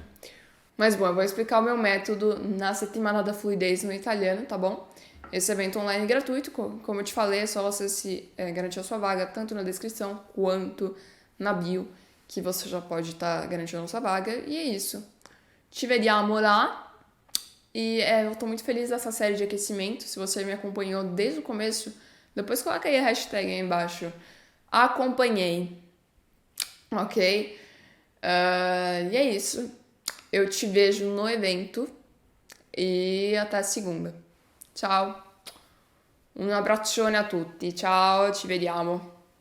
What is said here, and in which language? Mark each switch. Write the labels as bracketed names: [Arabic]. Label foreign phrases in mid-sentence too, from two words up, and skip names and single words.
[Portuguese] Mas bom, eu vou explicar o meu método na Settimana da Fluidez no italiano, tá bom? Esse evento online gratuito, como eu te falei, é só você garantir a sua vaga, tanto na descrição quanto na bio, que você já pode estar garantindo a sua vaga. E é isso. [Italian] Ci vediamo lá. [Portuguese] E eu tô muito feliz dessa série de aquecimento. Se você me acompanhou desde o começo, depois coloca aí a hashtag aí embaixo. Acompanhei. Ok? E é isso. Eu te vejo no evento. E até segunda. [Italian] Ciao. Un abbraccione a tutti. Ciao, ci vediamo.